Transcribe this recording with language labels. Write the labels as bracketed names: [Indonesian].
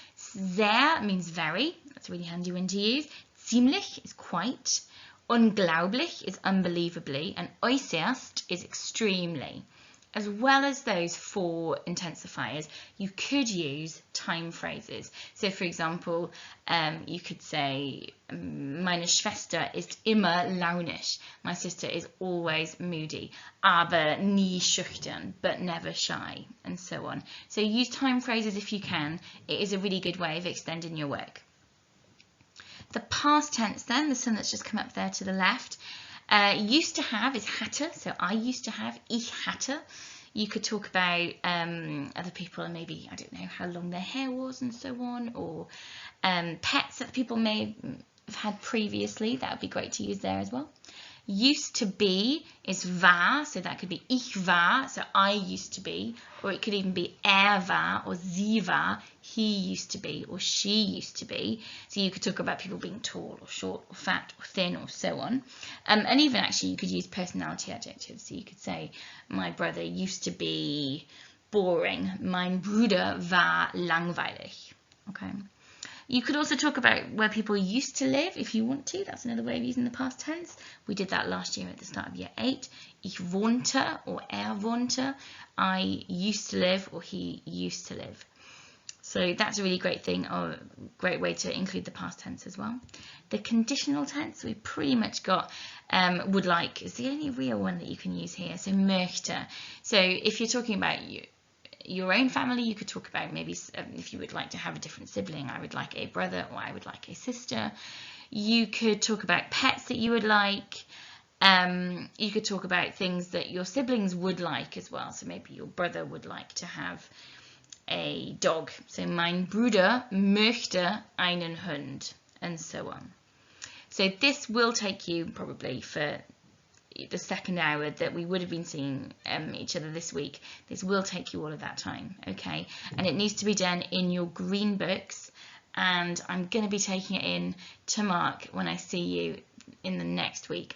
[English] Sehr means very, that's a really handy one to use. Ziemlich is quite. Unglaublich is unbelievably. And äußerst is extremely. As well as those 4 intensifiers, you could use time phrases. So for example, you could say, [German] meine Schwester ist immer launisch. [English] My sister is always moody, [German] aber nie schüchtern, [English] but never shy, and so on. So use time phrases if you can. It is a really good way of extending your work. The past tense then, the one that's just come up there to the left, used to have is hatte, so I used to have, [German] ich hatte. [English] You could talk about other people and maybe, I don't know, how long their hair was and so on, or pets that people may have had previously. That would be great to use there as well. Used to be is war, so that could be ich war, so I used to be, or it could even be war or [German] sie war, [English] he used to be, or she used to be. So you could talk about people being tall or short or fat or thin or so on. And even actually you could use personality adjectives. So you could say, my brother used to be boring. [German] Mein Bruder war langweilig. [English] Okay. You could also talk about where people used to live if you want to. That's another way of using the past tense. We did that last year at the start of year 8. [German] Ich wohnte [English] or wohnte. I used to live or he used to live. So that's a really great thing, or great way to include the past tense as well. The conditional tense, we pretty much got would like is the only real one that you can use here. So möchte. So if you're talking about your own family, you could talk about maybe if you would like to have a different sibling, I would like a brother or I would like a sister. You could talk about pets that you would like. You could talk about things that your siblings would like as well. So maybe your brother would like to have a dog. So [German] mein Bruder möchte einen Hund, [English] and so on. So this will take you probably for the second hour that we would have been seeing each other this week. This will take you all of that time, okay? And it needs to be done in your green books, and I'm going to be taking it in to mark when I see you in the next week.